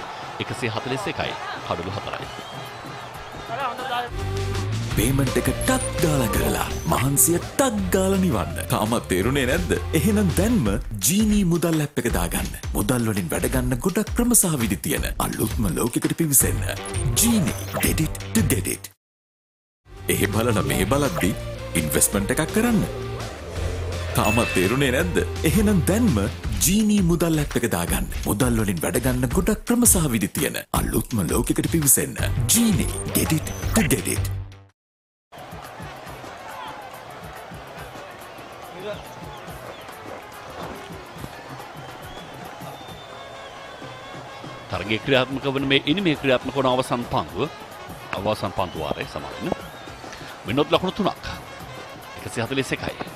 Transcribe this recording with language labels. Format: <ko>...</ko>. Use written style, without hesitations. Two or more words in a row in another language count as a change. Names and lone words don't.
<si>141යි කඩළු 4යි. පේමන්ට් එක ටක් ගාලා කරලා මහන්සිය ටක් ගාලා නිවන්න. තාමත් තේරුනේ නැද්ද? එහෙනම් දැන්ම ජීනී මුදල් ඇප් එක දාගන්න. මුදල් වලින් වැඩ ගන්න ගොඩක් ක්‍රම සහ විදි තියෙන අලුත්ම ලෝකෙකට පිවිසෙන්න.</si> <en>ජීනී get it to get it.</en> <si>එහෙ බලලා මෙහෙ බලද්දි ඉන්වෙස්ට්මන්ට් එකක් කරන්න. තාමත් තේරුනේ නැද්ද? එහෙනම් දැන්ම ජීනී මුදල් ඇප් එක දාගන්න. මුදල් වලින් වැඩ ගන්න ගොඩක් ක්‍රම සහ විදි තියෙන අලුත්ම ලෝකෙකට පිවිසෙන්න.</si> <en>ජීනී get it to get it.</en> <si>තරගයේ ක්‍රියාත්මක වන මේ ඉනිමේ ක්‍රියාත්මක වන අවසන් පන්දුව වාරයේ සමාන විනෝද ලකුණු 3ක් 141යි.</si>